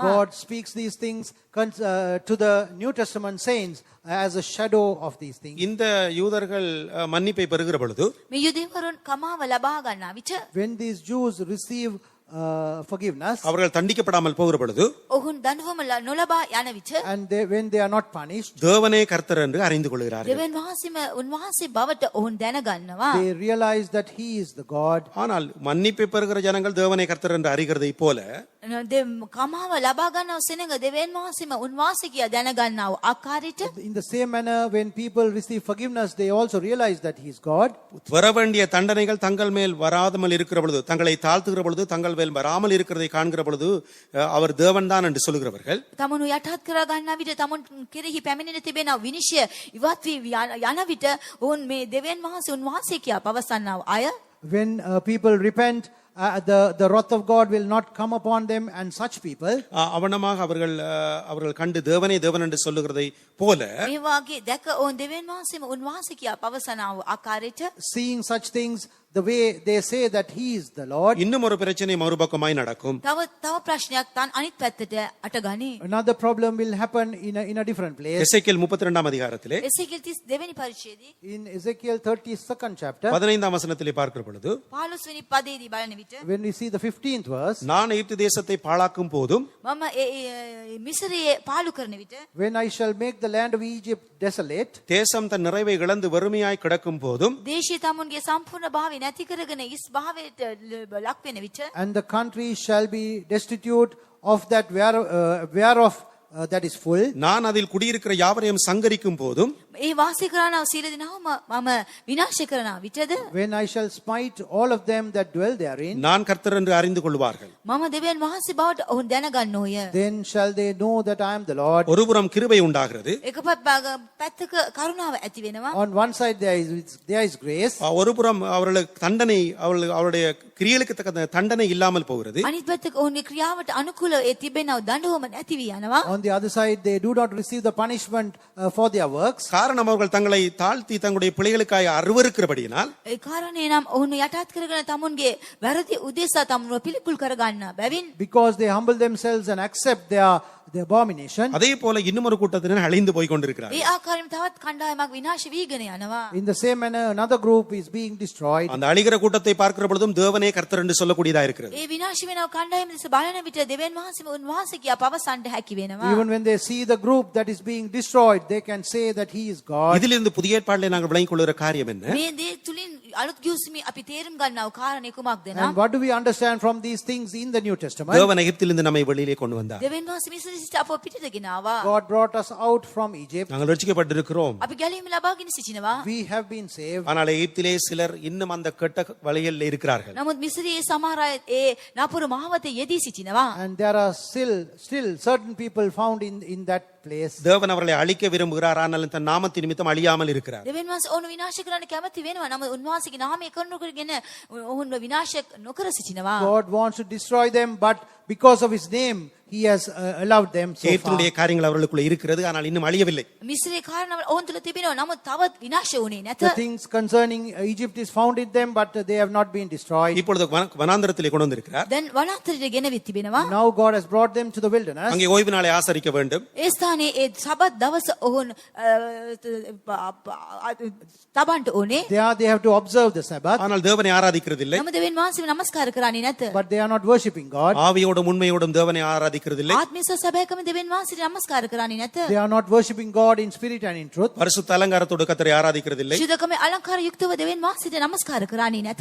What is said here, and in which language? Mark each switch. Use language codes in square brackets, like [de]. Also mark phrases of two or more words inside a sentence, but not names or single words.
[en] God speaks these things to the New Testament saints as a shadow of these things. [ta] இந்த யூதர்கள் மன்னிப்பை பெறுகிற பொழுது [si] මේ යුදෙවරුන් කමාව ලබා ගන්නා විට [en] When these Jews receive forgiveness. [ta] அவர்கள் தண்டிக்கப்படாமல் போகிற பொழுது [si] ඔහුන් දඬුවම නොලබා යන විට [en] And when they are not punished, [ta] தேவனே கர்த்தர் என்று அறிந்து கொள்கிறார்கள். [si] දෙවියන් වහන්සේම උන්වහන්සේ බවට ඔවුන් දැනගන්නවා. [en] they realize that He is the God. [ta] ஆனால் மன்னிப்பை பெறுகிற ஜனங்கள் தேவனை கர்த்தர் என்று அறிகிறதை போல [si] කමාව ලබා ගන්නව සෙනඟ දෙවියන් වහන්සේම උන්වහන්සේ කියා දැනගන්නව ආකාරයට [en] In the same manner, when people receive forgiveness, they also realize that He is God. [ta] வர வேண்டிய தண்டனைகள் தங்கள் மேல் வராமல் இருக்கிற பொழுது, தங்களை தாழ்த்துகிற பொழுது, தங்கள் மேல் வராமல் இருக்கிறதை காண்கிற பொழுது அவர் தேவன் தான் என்று சொல்லுகிறவர்கள் [si] තමනු යටහත් කර ගන්නා විට තමුන් කෙරෙහි පැමිණෙන තිබෙන විනිශ්චය ඉවත් වී යන විට ඔවුන් මේ දෙවියන් වහන්සේ උන්වහන්සේ කියා පවසන්නව අය [en] When people repent, the wrath of God will not come upon them, and such people, [ta] அவனமாக அவர்கள் கண்டு தேவனே தேவன் என்று சொல்லுகிறதை போல [si] මේ වාගේ දැක ඔවුන් දෙවියන් වහන්සේම උන්වහන්සේ කියා පවසනව ආකාරයට [en] seeing such things, the way they say that He is the Lord, [ta] இன்னும் ஒரு பிரச்சனை மறுபக்கமாய் நடக்கும். [si] තව ප්‍රශ්නයක් තන් අනිත් පැත්තට අටගනි. [en] another problem will happen in a different place. [ta] எசேக்கியேல் 32 அதிகாரத்திலே [si] එසේකියල් 32 වෙනි පරිච්ඡේදයේ [en] In Ezekiel 32nd chapter, [ta] 15 வசனத்திலே பார்க்கிற பொழுது [si] 15 වෙනි පදයේදී බලන විට [en] when we see the 15th verse, [ta] நான் எகிப்து தேசத்தை பாழாக்கும் போதும் [si] මම මිස්රයේ පාලු කරන විට [en] when I shall make the land of Egypt desolate, [ta] தேசம் தன் நிறைவை இழந்து வறுமையாய் கிடக்கும் போதும் [si] දේශය තමුන්ගේ සම්පූර්ණ භාවය නැති කරගෙන ඉස් භාවයට ලක් වෙන විට [en] and the country shall be destitute of that whereof that is full, [ta] நான் அதில் குடியிருக்கிற யாவரையும் சங்கரிக்கும் போதும் [si] ඒ වාසය කරනව සීල දිනවම මම විනාශ කරන විටද [en] when I shall smite all of them that dwell therein, [ta] நான் கர்த்தர் என்று அறிந்து கொள்வார்கள். [si] මම දෙවියන් වහන්සේ බවට ඔවුන් දැනගන්නෝය. [en] then shall they know that I am the Lord. [ta] ஒருபுறம் கிருபை உண்டாகிறது, [si] එක පැත්තක කරුණාව ඇති වෙනවා. [en] On one side there is grace, [ta] ஒருபுறம் அவர்களுக்கு தண்டனை அவருடைய கிரியைகளுக்கு தக்க தண்டனை இல்லாமல் போகிறது. [si] අනිත් පැත්තක ඔවුන්ගේ ක්‍රියාවට අනුකූල ඒ තිබෙනව දඬුවම නැති වී යනවා. [en] on the other side they do not receive the punishment for their works, [ta] காரணம் அவர்கள் தங்களை தாழ்த்தி தங்களுடைய பிள்ளைகளுக்காக அருவருக்கிறபடியினால் [si] ඒ කාරණේ නම් ඔවුන් යටහත් කරගෙන තමුන්ගේ වැරදි උදෙසා තමුන්ව පිළිකුල් කරගන්න බැවින් [en] because they humble themselves and accept their abomination. [ta] அதே போல இன்னும் ஒரு கூட்டத்தினர் அழிந்து போய் கொண்டிருக்கிறார். [si] ඒ ආකාරයෙන් තවත් කණ්ඩායමක් විනාශ වීගෙන යනවා. [en] In the same manner, another group is being destroyed. [ta] அந்த அழிகிற கூட்டத்தை பார்க்கிற பொழுதும் தேவனே கர்த்தர் என்று சொல்லக்கூடியதா இருக்கிறது. [si] ඒ විනාශ වෙනව කණ්ඩායම දෙස බලන විට දෙවියන් වහන්සේම උන්වහන්සේ කියා පවසන්න හැකි වෙනවා. [en] Even when they see the group that is being destroyed, they can say that He is God. [ta] இதிலிருந்து புதிய ஏற்பாட்டிலே நாங்கள் விளங்கிக் கொள்கிற காரியம் என்ன? [si] මේ දේ තුලින් අලුත් ගිවිසුමේ අපි තේරුම් ගන්නව කාරණේ කුමක්ද [en] And [si] නම් [en] what do we understand from these things in the New Testament? [ta] தேவன் எகிப்திலிருந்து நம்மை வெளியிலே கொண்டு வந்தார். [si] දෙවියන් වහන්සේ මිස්රයේ සිට අපව පිටට ගෙනාවා. [en] God brought us out from Egypt. [ta] நாங்கள் ரட்சிக்கப்பட்டிருக்கிறோம். [si] අපි ගැලීම ලබාගෙන සිටිනවා. [en] We have been saved. [ta] ஆனால் எகிப்திலே சிலர் இன்னும் அந்த கெட்ட வழிகளில் இருக்கிறார்கள். [si] නමුත් මිස්රයේ සමහර අය ඒ නපුරු මහවතේ යෙදී සිටිනවා. [en] And there are still certain people found in that place. [ta] தேவன் அவர்களை அழிக்க விரும்புகிறார், ஆனால் தன் நாமத்தின் நிமித்தம் அழியாமல் இருக்கிறார். [si] දෙවියන් වහන්සේ ඔවුන් විනාශ කරන්න කැමති වෙනවා. නමුත් උන්වහන්සේගේ නාමය කරනකොටගෙන ඔවුන්ව විනාශ නොකර සිටිනවා. [en] God wants to destroy them, but because of His name, He has allowed them so far. [ta] எகிப்தினுடைய காரியங்கள் அவர்களுக்குள்ள இருக்கிறது, ஆனால் இன்னும் அழியவில்லை. [si] මිස්රයේ කාරණාව ඔවුන් තුල තිබෙනවා. නමුත් තවත් විනාශ වුණේ නැත. [en] The things concerning Egypt is found in them, but they have not been destroyed. [ta] இப்பொழுது வனாந்தரத்திலே கொண்டு வந்திருக்கிறார். [si] දැන් වනාන්තරයට ගෙනවිත් තිබෙනවා. [en] Now God has brought them to the wilderness. [ta] அங்கே ஓய்வு நாளை ஆசரிக்க வேண்டும். [si] ඒ ස්ථානයේ ඒ සබත් දවස ඔවුන් තබන්ට ඕනේ. [en] There they have to observe the Sabbath, [ta] ஆனால் தேவனை ஆராதிக்கிறதில்லை. [si] නමුත් දෙවියන් වහන්සේව නමස්කාර කරන්නේ නැත. [en] but they are not worshipping God. [ta] ஆவியோடும் உண்மையோடும் தேவனை ஆராதிக்கிறதில்லை. [si] ආත්මීය සැබෑකම දෙවියන් වහන්සේට නමස්කාර කරන්නේ නැත. [en] They are not worshipping God in spirit and in truth. [ta] பரிசுத்த அலங்காரத்தோடு கர்த்தரை ஆராதிக்கிறதில்லை. [si] ශුද්ධකමේ අලංකාර යුක්තව දෙවියන් වහන්සේට නමස්කාර කරන්නේ නැත.